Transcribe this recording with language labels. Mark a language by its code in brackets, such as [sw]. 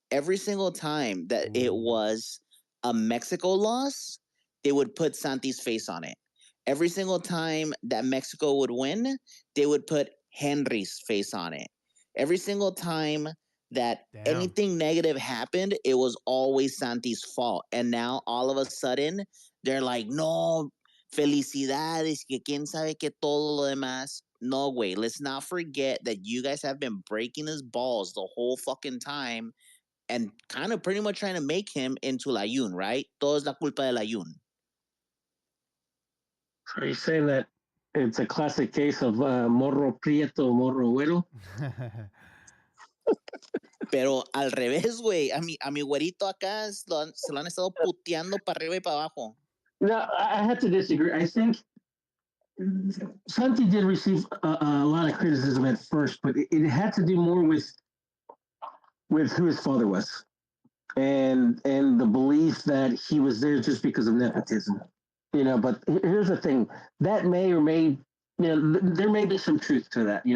[en] Every single time that it was a Mexico loss, they would put Santi's face on it. Every single time that Mexico would win, they would put Henry's face on it. Every single time that Damn. anything negative happened, it was always Santi's fault. And now all of a sudden, they're like, no, [es] felicidades, que quién sabe que todo lo demás. [en] No, wait, let's not forget that you guys have been breaking his balls the whole fucking time and kind of pretty much trying to make him into Layun, right? [es] Todo es la culpa de Layun. [en] Are you saying that it's a classic case of [es] morro prieto, morro güero? Pero al revés, güey. A mi güerito acá se lo han estado puteando para arriba y para abajo. [en] No, I have to disagree. I think Santi did receive a lot of criticism at first, but it had to do more with who his father was and the belief that he was there just because of nepotism. But here's the thing: that may or may, there may be some truth to that.